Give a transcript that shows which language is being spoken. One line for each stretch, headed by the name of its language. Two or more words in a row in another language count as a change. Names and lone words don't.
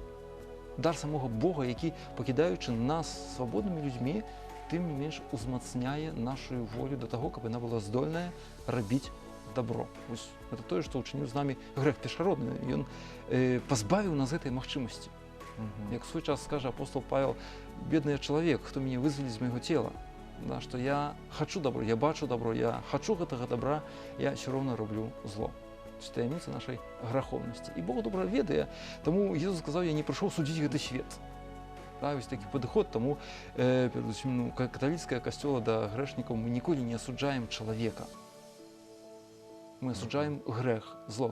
Belarusian: Дар самога Бога, які, пакідаючы нас свабоднымі людзьмі, тым не менш узмацняе нашу волю да таго, каб яна была здольная рабіць добро. Это тое, што ўчыніў з намі грэх першародны. Ён пазбавіў нас гэтай магчымасці. Як свой час скажа апостол Павел: бедны чалавек, хто мяне вызваліць з майго цела. Да, што я хачу добро, я бачу добро, я хачу гэтага добра, я ўсё роўна роблю зло. Це таямніца нашай граховнасці. І Бог добра ведае, таму Езус сказаў: я не прыйшоў судзіць гэты свет. Да, ось такі падыход, таму перадусім каталіцкая касцёла да грэшнікаў, мы ніколі не асуджаем чалавека. Мы асуджаем грэх, зло.